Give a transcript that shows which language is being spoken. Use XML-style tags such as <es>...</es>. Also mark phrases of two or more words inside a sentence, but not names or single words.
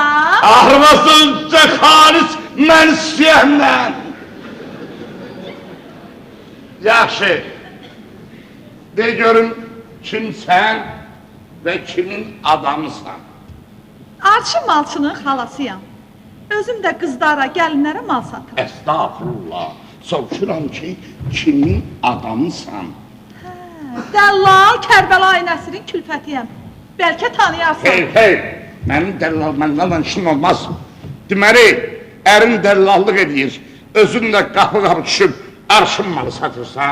<az>Arvasızca halis mən istəyəndən. Yaxşı, de görün kimsən ve kimin adamısan. Arşın malçının halasıyam.</az> <tr>Özüm de kızlara, gelinlere mal satırım.</tr> <az>Estağfurullah, soruşuram ki kimin adamısan. Dəllal Kərbəlayi Nəsirin külfətiyəm. Bəlkə tanıyarsan. Hey, mənim dəllal məndən işin olmaz. Deməli, ərin dəllallıq edir, özün də qapı düşüb arşın malı satırsan.</az>